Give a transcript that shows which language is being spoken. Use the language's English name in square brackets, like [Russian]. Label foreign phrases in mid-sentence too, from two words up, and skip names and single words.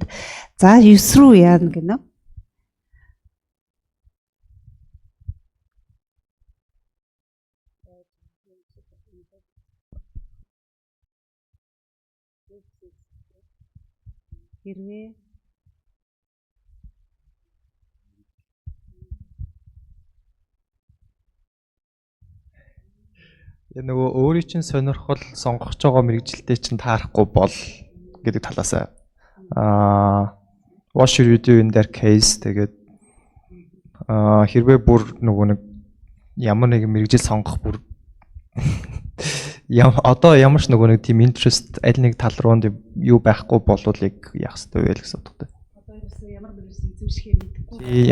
[Mongolian] За 9 рүү яана гинэ. Хэрвээ нөгөө өөрийн чинь сонирхол сонгож байгаа мэрэгжилтэй чинь таарахгүй бол гэдэг талаас [English] what should you do in that case [Mongolian] тэгээд хэрвээ бүр нөгөө нэг ямар нэг мэрэгжил сонгох бүр одоо ямар ч нөгөө нэг тийм interest аль нэг тал руу юу байхгүй болвол яг яах ёстой вэ гэсэн утгатай. Одоо ямар мэрэгжил эзэмшихээ мэдгүй.